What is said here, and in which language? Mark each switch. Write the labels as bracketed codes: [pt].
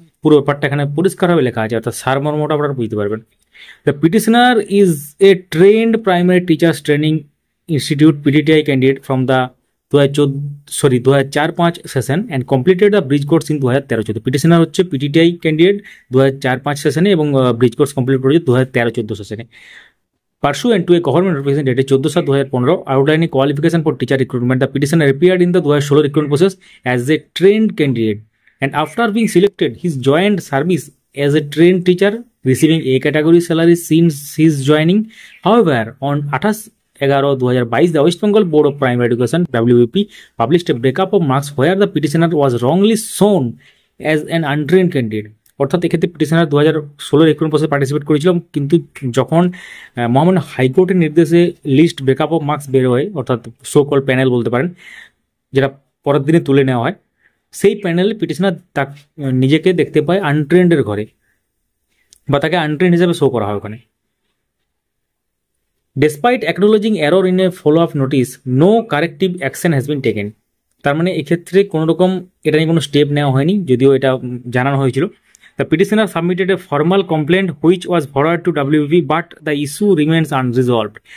[bn] পুরো ব্যাপারটা এখানে পরিষ্কারভাবে লেখা আছে, অর্থাৎ সারমর্মটা আপনারা বুঝতে পারবেন। [en] The petitioner is a trained primary teachers training institute PTTI candidate from the 2004-5 session and completed the bridge course in 2013-14। [bn] Petitioner হচ্ছে পিটিটিআই ক্যান্ডিডেট 2004-5 সেশনে এবং ব্রিজ কোর্স কমপ্লিট করেছে 2013-14 সেশনে। [en] Pursuant to a government representation dated 14/7/2015 outlining qualification for teacher recruitment, the petitioner appeared in the 2016 recruitment process as a trained candidate, and after being selected, he joined service as a trained teacher, receiving A category salary since his joining. However, on 28/11/2022, the West Bengal Board of Primary Education (WBP) published a breakup of marks where the petitioner was wrongly shown as an untrained candidate. [bn] অর্থাৎ এক্ষেত্রে petitioner 2016 recruitment প্রসেসে participate করেছিল, কিন্তু যখন মহামান্য হাইকোর্টের নির্দেশে list breakup of marks বের হয়, অর্থাৎ সো কল প্যানেল বলতে পারেন, যেটা পরের দিনে তুলে নেওয়া হয়, সেই প্যানেলে পিটিশনার নিজেকে দেখতে পায় আনট্রেন্ডের ঘরে, বা তাকে আনট্রেন্ড হিসেবে শো করা হয় ওখানে। [en] Despite acknowledging error in a follow up notice, no corrective action has been taken. [bn] তার মানে এক্ষেত্রে কোনো রকম এটা নিয়ে কোনো স্টেপ নেওয়া হয়নি, যদিও এটা জানানো হয়েছিল। [en] The petitioner submitted a formal complaint which was forwarded to WBP, but the issue remains unresolved.